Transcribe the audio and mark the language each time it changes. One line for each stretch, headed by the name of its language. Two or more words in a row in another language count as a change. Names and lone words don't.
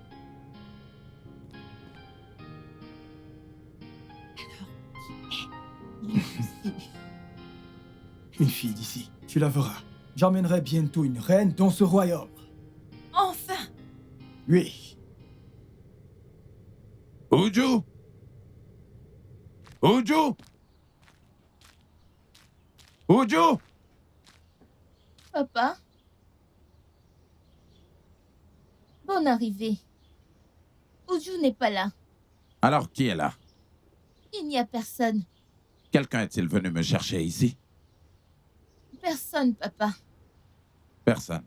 French: Une fille d'ici, tu la verras. J'emmènerai bientôt une reine dans ce royaume. Enfin! Oui. Uju! Uju! Uju! Papa? Bonne arrivée. Uju n'est pas là. Alors, qui est là? Il n'y a personne. Quelqu'un est-il venu me chercher ici? Personne, papa. Personne.